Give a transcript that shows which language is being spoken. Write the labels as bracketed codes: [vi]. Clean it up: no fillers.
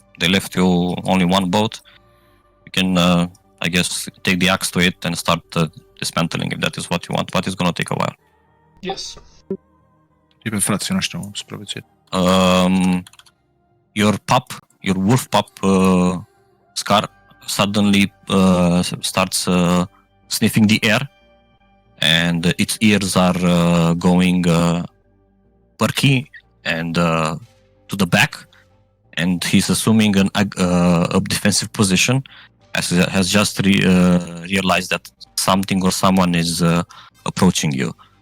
[en] They left you only one boat. You can, I guess, take the axe to it and start dismantling if that is what you want, but it's going to take a while. Yes. [ro] E pe frații noștri au supraviețuit. [en] Your wolf pup, Scar, suddenly starts sniffing the air, and its ears are going perky and to the back, and he's assuming a defensive position, as he has just realized that something or someone is approaching you.